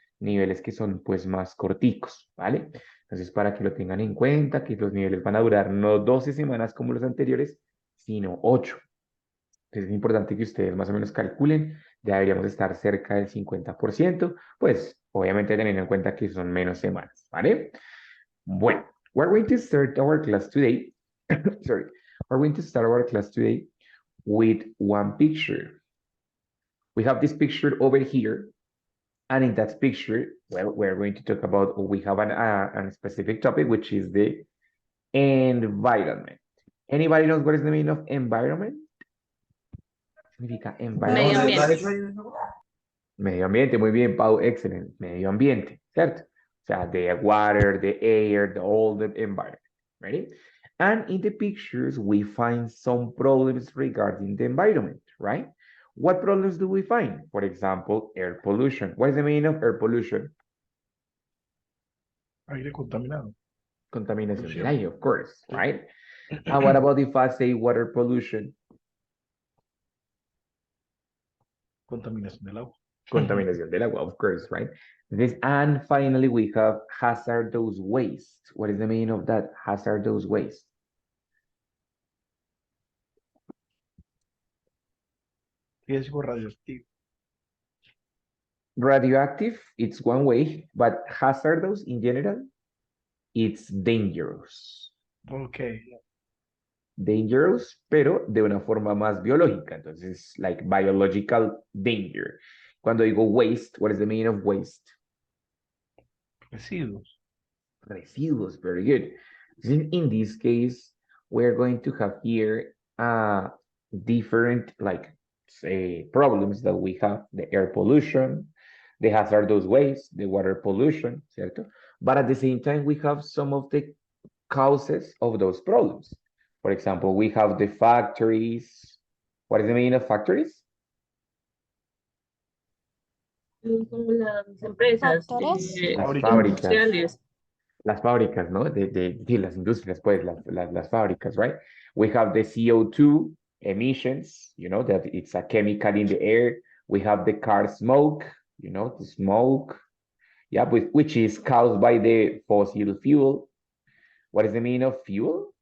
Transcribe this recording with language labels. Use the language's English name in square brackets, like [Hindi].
[Spanish] Niveles que son pues más corticos, ¿vale? Entonces, para que lo tengan en cuenta, que los niveles van a durar no 12 semanas como los anteriores, sino 8. Entonces, es importante que ustedes más o menos calculen, ya deberíamos estar cerca del 50%, pues obviamente teniendo en cuenta que son menos semanas, ¿vale? [English] Bueno, we're going to start our class today. Sorry, we're going to start our class today with one picture. We have this picture over here, and in that picture, well, we're going to talk about, we have a specific topic, which is the environment. Anybody knows what is the meaning of environment? [Spanish] Significa Medio [English] environment. [Spanish] ambiente. Medio ambiente, muy bien, Pau, excelente. Medio ambiente, ¿cierto? O sea, [English] the water, the air, all the environment, ready? And in the pictures, we find some problems regarding the environment, right? What problems do we find? For example, air pollution. What is the meaning of air pollution? [Spanish] Aire contaminado. Contaminación del Polución. aire, [English] of course, right? And what about if I say water pollution? [Spanish] Contaminación del agua. Contaminación del agua, [English] of course, right? And finally, we have hazardous waste. What is the meaning of that? Hazardous waste. [Spanish] Riesgo radioactivo. [English] Radioactive, it's one way, but hazardous in general, it's dangerous. Ok. Dangerous, [Spanish] pero de una forma más biológica. Entonces, [English] like biological danger. [Spanish] Cuando digo [English] waste, what is the meaning of waste? [Spanish] Residuos. Residuos, [English] very good. In this case, we're going to have here different like say problems that we have: the air pollution, the hazardous waste, the water pollution, [Spanish] ¿cierto? [English] But at the same time, we have some of the causes of those problems. For example, we have the factories. What is the meaning of factories? [Spanish] Como las empresas Factores. Las fábricas. industriales. Las fábricas, ¿no? Sí, las industrias, pues, las fábricas, [English] right? We have the CO2 emissions, you know, that it's a chemical in the air. We have the car smoke, you know, the smoke, yeah, which is caused by the fossil fuel. What is the meaning of fuel?